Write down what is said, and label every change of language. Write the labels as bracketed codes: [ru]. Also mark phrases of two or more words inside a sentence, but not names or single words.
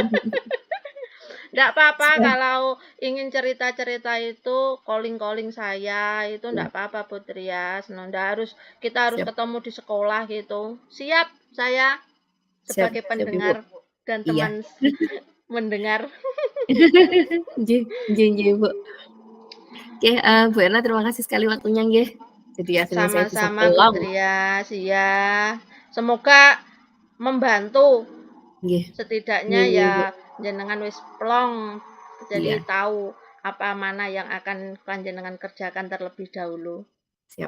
[id] Nggak apa-apa kalau ingin cerita-cerita itu calling-calling saya itu nggak apa-apa Bu Trias. Nah, kita harus Siap. ketemu di sekolah gitu. Siap saya Siap, sebagai siap Ibu. pendengar dan Iya. teman mendengar. Nggih, nggih Bu. Oke, Bu Erna terima kasih sekali waktunya nggih. Jadi akhirnya saya bisa Sama-sama Bu pulang. Trias, ya. Semoga membantu. Nggih. Setidaknya Nggih, ya Bu. [jv] jenengan wis plong. Jadi [id] Iya. tahu apa mana yang akan panjenengan kerjakan terlebih dahulu.